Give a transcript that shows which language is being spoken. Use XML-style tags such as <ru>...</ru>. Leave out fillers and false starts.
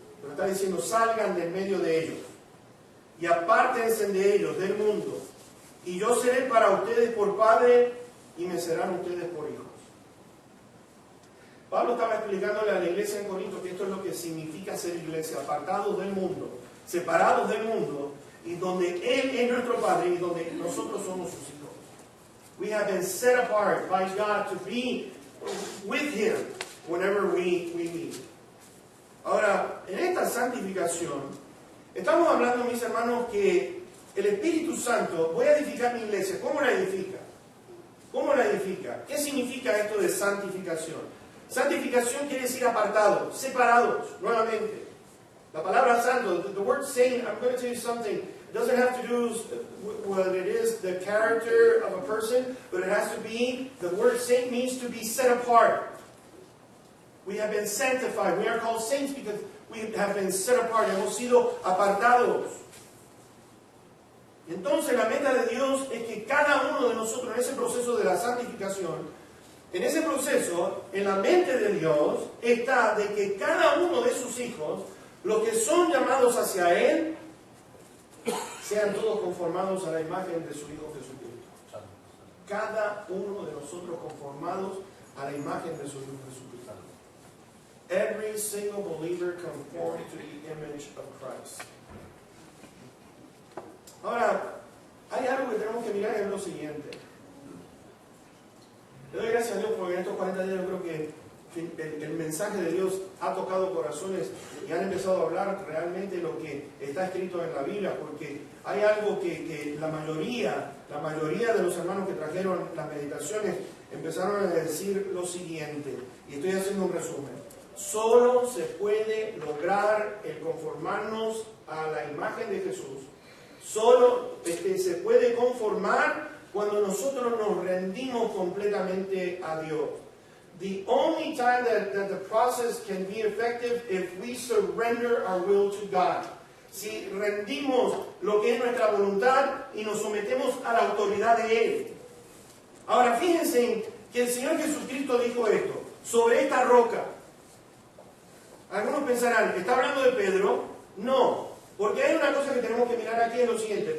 <es>Pero está diciendo, salgan de en medio de ellos, y apártense de ellos, del mundo, y yo seré para ustedes por padre, y me serán ustedes por hijos. Pablo estaba explicándole a la iglesia en Corinto que esto es lo que significa ser iglesia, apartados del mundo, separados del mundo, y donde Él es nuestro Padre y donde nosotros somos sus hijos.</es> <en>We have been set apart by God to be with Him whenever we meet.</en> <es>Ahora, en esta santificación, estamos hablando, mis hermanos, que el Espíritu Santo, voy a edificar mi iglesia. ¿Cómo la edifica? ¿Cómo la edifica? ¿Qué significa esto de santificación? Santificación quiere decir apartados, separados, nuevamente. La palabra santo,</es> <en>the word saint, I'm going to tell you something, it doesn't have to do with what it is, the character of a person, but it has to be, the word saint means to be set apart. We have been sanctified. We are called saints because we have been set apart.</en> <es>Hemos sido apartados. Y entonces la meta de Dios es que cada uno de nosotros en ese proceso de la santificación, en ese proceso, en la mente de Dios, está de que cada uno de sus hijos, los que son llamados hacia Él, sean todos conformados a la imagen de su Hijo Jesucristo. Cada uno de nosotros conformados a la imagen de su Hijo Jesucristo.</es> <en>Every single believer conformed to the image of Christ.</en> <es>Ahora, hay algo que tenemos que mirar, es lo siguiente. Le doy gracias a Dios porque en estos 40 días yo creo que el mensaje de Dios ha tocado corazones y han empezado a hablar realmente lo que está escrito en la Biblia, porque hay algo que la mayoría de los hermanos que trajeron las meditaciones empezaron a decir lo siguiente, y estoy haciendo un resumen. Solo se puede lograr el conformarnos a la imagen de Jesús. Solo se puede conformar cuando nosotros nos rendimos completamente a Dios.</es> <en>The only time that the process can be effective if we surrender our will to God.</en> <es>Si rendimos lo que es nuestra voluntad y nos sometemos a la autoridad de Él. Ahora fíjense que el Señor Jesucristo dijo esto, sobre esta roca. Algunos pensarán, ¿está hablando de Pedro? No, porque hay una cosa que tenemos que mirar aquí, es lo siguiente.</es>